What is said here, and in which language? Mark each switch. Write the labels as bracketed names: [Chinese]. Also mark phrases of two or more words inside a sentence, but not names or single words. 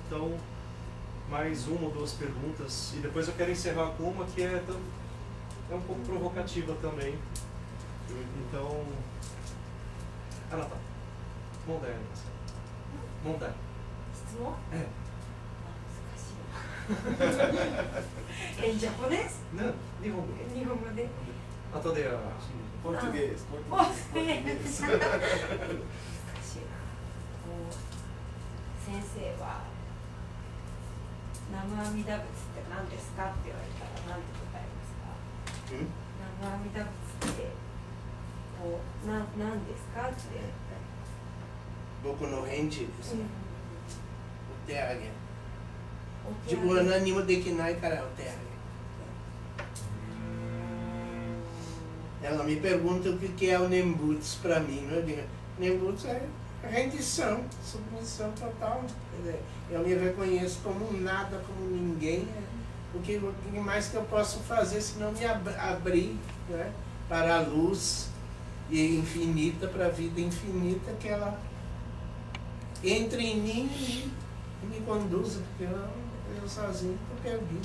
[Portuguese] Então, mais uma ou duas perguntas. E depois eu quero encerrar com uma que é um pouco provocativa também. Então... Tá. Montanha. Estou? É. Em japonês? Não, [Japanese] Nihongo. 日本語で? 後で [Portuguese] Português. [Japanese] お難しいな。こう先生は南無阿弥陀仏って何ですかって言われたら何て答えますか？南無阿弥陀仏ってこう何ですかって。僕の返事ですね。お手上げ。お手自分は何もできないからお手上げ。 [Portuguese] Ela me pergunta o que é o Nembutsu para mim. Eu digo, Nembutsu é rendição, submissão total. Quer dizer, eu me reconheço como nada, como ninguém. O que mais que eu posso fazer se não me abrir, né, para a luz infinita, para a vida infinita, que ela entre em mim e me conduza, porque eu sozinho estou perdido.